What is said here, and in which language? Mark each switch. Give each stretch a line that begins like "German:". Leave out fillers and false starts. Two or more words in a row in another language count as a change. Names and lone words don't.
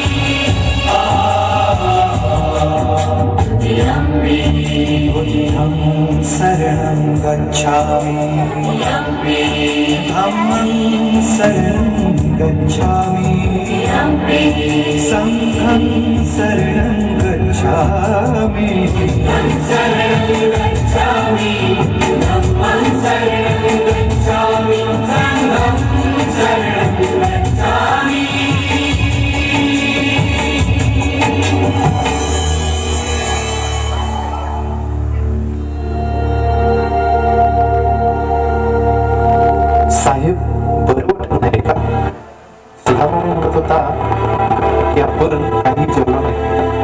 Pali: बुद्धं शरणं गच्छामि, धम्मं शरणं गच्छामि, संघं शरणं गच्छामि, शरणं गच्छामि, धम्मं शरणं गच्छामि, संघं शरणं गच्छामि.
Marathi: साहेब बरोबर नाही का? सुधामा म्हणत होता की आपण काही जेवलो नाही.